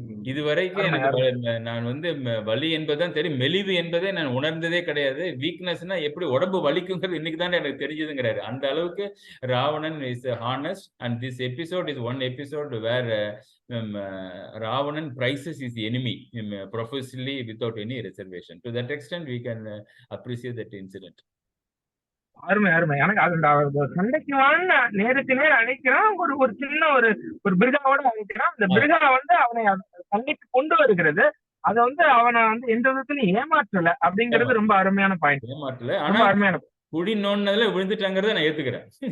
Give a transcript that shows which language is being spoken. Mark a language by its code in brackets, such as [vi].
[ta] இதுவரைக்கும் எனக்கு நான் வந்து வலி என்பதுதான் தெரியும், மெலிவு என்பதே நான் உணர்ந்ததே கிடையாது. வீக்னஸ்னா எப்படி உடம்பு வலிக்குங்கிறது இன்னைக்கு தான் எனக்கு தெரிஞ்சதுங்கிறாரு. அந்த அளவுக்கு [en] Ravanan is honest, and this episode is one episode where Ravanan prizes his enemy profusely without any reservation. To that extent, we can appreciate that incident. [ta] அருமை அருமை. எனக்கு அது சண்டைக்கு வாங்க நேருக்கு நேர் அழைக்கிறான், ஒரு சின்ன ஒரு பிருகாவோட அழைக்கிறான். அந்த பிருகா வந்து அவனை சண்டைக்கு கொண்டு வருகிறது. அதை வந்து அவனை வந்து எந்த விதத்துலயும் ஏமாற்றல அப்படிங்கிறது ரொம்ப அருமையான பாயிண்ட். ஏமாற்றல, ஆனா அருமையான குடி நோண்டதுல விழுந்துட்டாங்கிறத நான் ஏத்துக்கிறேன்.